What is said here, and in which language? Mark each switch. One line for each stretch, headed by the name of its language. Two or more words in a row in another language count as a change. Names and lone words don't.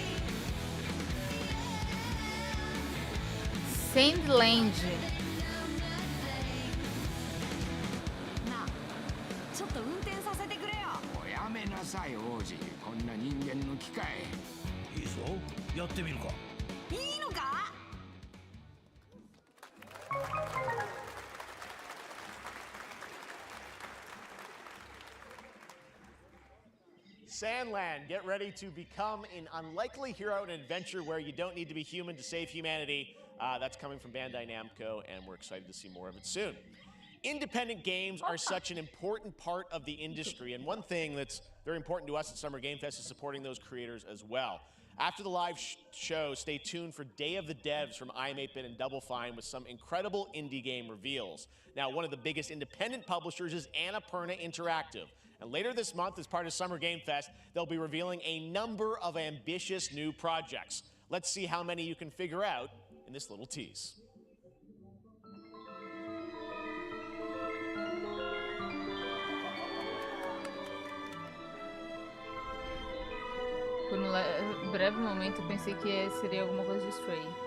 English: Sandland.
Japanese: ちょっと運転させてくれよ。おやめなさい王子、こんな人間の機械。いいぞ、やってみるか。いいのか。
English: Sandland, get ready to become an unlikely hero in an adventure where you don't need to be human to save humanity. That's coming from Bandai Namco, and we're excited to see more of it soon. Independent games are such an important part of the industry, and one thing that's very important to us at Summer Game Fest is supporting those creators as well. After the live show, stay tuned for Day of the Devs from IM8-Bit and Double Fine with some incredible indie game reveals. Now, one of the biggest independent publishers is Annapurna Interactive. And later this month, as part of Summer Game Fest, they'll be revealing a number of ambitious new projects. Let's see how many you can figure out in this little tease.
Portuguese: Por um breve momento eu pensei que seria alguma coisa de Stray.